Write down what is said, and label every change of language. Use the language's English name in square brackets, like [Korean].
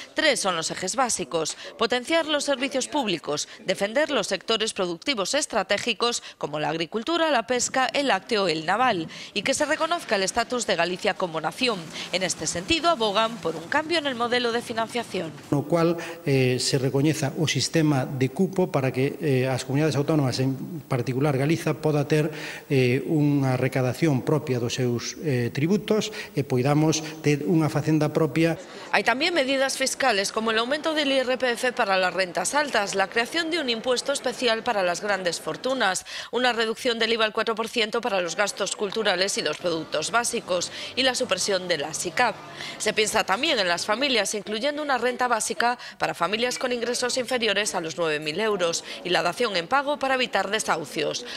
[Spanish] 3 son los ejes básicos: potenciar los servicios públicos, defender los sectores productivos estratégicos como la agricultura, la pesca, el lácteo, el naval, y que se reconozca el estatus de Galicia como nación. En este sentido, abogan por un cambio en el modelo de financiación. [Galician] No cual se recoñeza o sistema de cupo para que as comunidades autónomas, en particular Galiza, poda ter unha recadación propia dos seus tributos e poidamos ter unha facenda propia. [Spanish] Hay también medidas fiscales como el aumento del IRPF para las rentas altas, la creación de un impuesto especial para las grandes fortunas, una reducción del IVA al 4% para los gastos culturales y los productos básicos y la supresión de la SICAP. Se piensa también en las familias, incluyendo una renta básica para familias con ingresos inferiores a los 9.000 euros y la dación en pago para evitar desahucios.